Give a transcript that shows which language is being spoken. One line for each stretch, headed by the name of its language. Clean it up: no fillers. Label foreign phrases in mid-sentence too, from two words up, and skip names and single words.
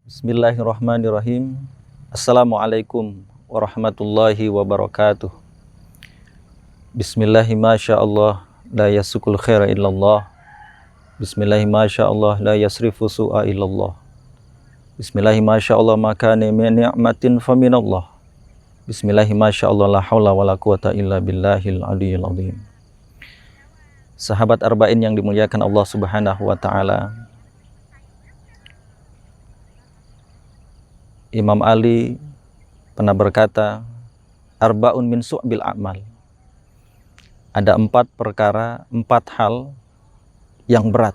Arabic: بسم الله الرحمن الرحيم. السلام عليكم ورحمة الله وبركاته. بسم الله ما شاء الله لا يسوق الخير إلا الله. بسم الله ما شاء الله لا يصرف السوء إلا الله. بسم الله ما شاء الله ما كان من نعمة فمن الله. بسم الله ما شاء الله لا حول ولا قوة إلا بالله العلي العظيم.
Indonesian: Sahabat arba'in yang dimuliakan Allah
Arabic: سبحانه وتعالى.
Indonesian: Imam Ali pernah berkata,
Arabic: أربع من صعب الأعمال.
Indonesian: Ada 4 perkara, 4 hal yang berat.